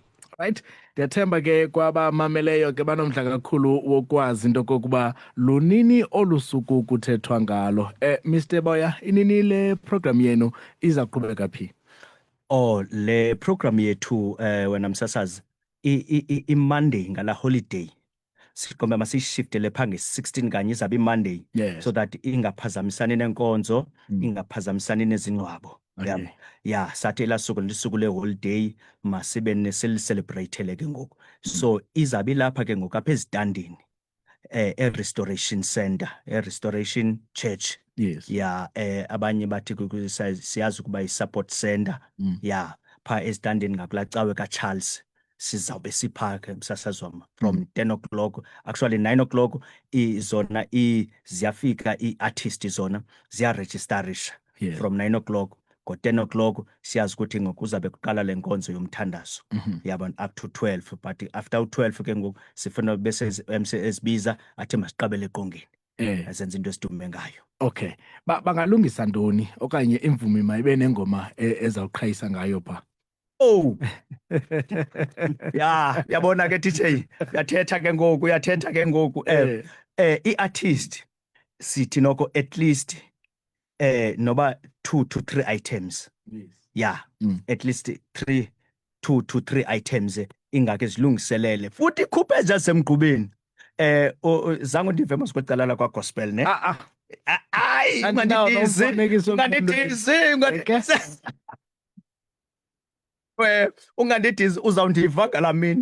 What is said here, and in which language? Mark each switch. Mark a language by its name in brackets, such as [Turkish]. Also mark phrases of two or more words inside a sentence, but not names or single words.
[Xhosa] Right, ndiyathemba ke kwabamameleyo ke banomdla kakhulu wokwazi into kokuba lunini olusuku kuthethwa ngalo. Mr. Boya, inini le program yenu izaqhubeka phi? Le program yethu wena msasazi i-Monday ngala holiday siqombe masiyishiftele pha nge-16 kanye izabe i-Monday, [English] so that [Xhosa] ingaphazamisani nenkonzo, ingaphazamisani nezingcwabo. Sathi elasuku lisuku le-holiday masibe selicelebrate ke ngoku. So izabe ilapha ke ngoku apha ezitandini e-Restoration Center, e-Restoration Church. Abanye bathi siyazi ukuba yi-support center. Pha ezitandini ngakulaa cawe kaCharles sizawube siphakhe msasazwama [English] from 10 o'clock, actually 9 o'clock. [Xhosa] Zona ziyafika ii-artist zona ziyaregistarisha [English] from 9 o'clock [Xhosa] ngo-10 o'clock siyazi ukuthi ngokuzabe kuqala le nkonzo yomthandazo yabona [English] up to 12 but after [Xhosa] u-12 ke ngoku sifuna bese esibiza athi masiqabele eqongeni asenze into esidume ngayo. Okay, bangalungisa ntoni okanye imvumi mayibe nengoma ezawuqhayisa ngayo pha? Oh yabona ke DJ uyathetha ke ngoku i-artist sithi noko [English] at least [Xhosa] noba [English] 2 to 3 items. [Xhosa] Yes. [English] At least 2 to 3 items [Xhosa] ingake zilungiselele futhi ikhuphe nje semgqubeni. Zange ndive masikwecala la kwa gospel ne. Hayi unganditizi uzawundiva ngala mini.